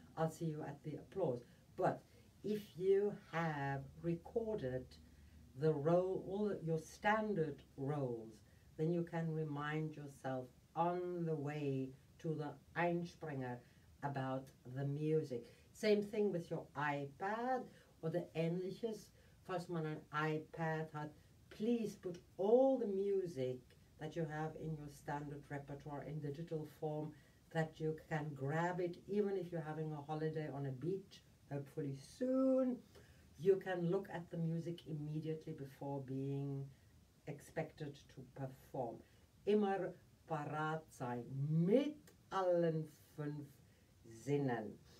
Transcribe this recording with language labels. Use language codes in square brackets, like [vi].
[en] I'll see you at the applause. But if you have recorded the role, all your standard roles, then you can remind yourself on the way to the Einspringer about the music. Same thing with your iPad [de] oder ähnliches. Falls man ein iPad hat, [en] please put all the music that you have in your standard repertoire in digital form, that you can grab it even if you're having a holiday on a beach, hopefully soon. You can look at the music immediately before being expected to perform. [de] Immer parat sein mit allen 5 Sinnen.